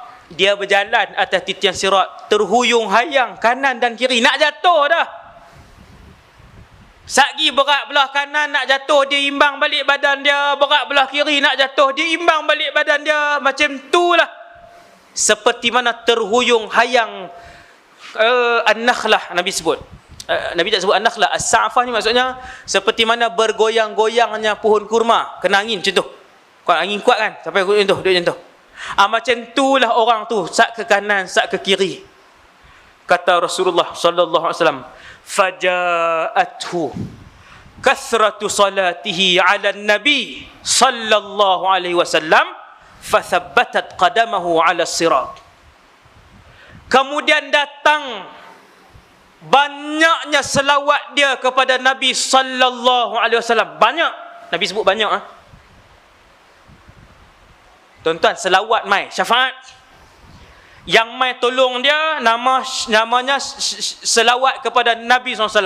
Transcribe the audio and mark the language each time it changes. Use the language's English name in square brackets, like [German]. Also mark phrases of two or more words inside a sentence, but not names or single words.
[Malay] Dia berjalan atas titian sirat, terhuyung hayang kanan dan kiri, nak jatuh dah. Sagi berat belah kanan nak jatuh, dia imbang balik badan dia. Berat belah kiri nak jatuh, dia imbang balik badan dia. Macam itulah. Seperti mana terhuyung hayang an-nakhlah Nabi sebut. Nabi tak sebut an-nakhlah. As-sa'afah ni maksudnya seperti mana bergoyang-goyangnya pohon kurma kena angin macam tu. Kalau angin kuat kan, sampai macam tu, dia macam tu. Macam itulah orang tu, sat ke kanan, sat ke kiri. Kata Rasulullah [Arabic] صلى الله عليه وسلم فجاءته كثرة صلاته على النبي صلى الله عليه وسلم فثبتت قدمه على الصراط. [Malay] Kemudian datang banyaknya selawat dia kepada Nabi [Arabic] صلى الله عليه وسلم. [Malay] Banyak. Nabi sebut banyak. Tuan-tuan, selawat mai syafaat. Yang mai tolong dia namanya selawat kepada Nabi SAW.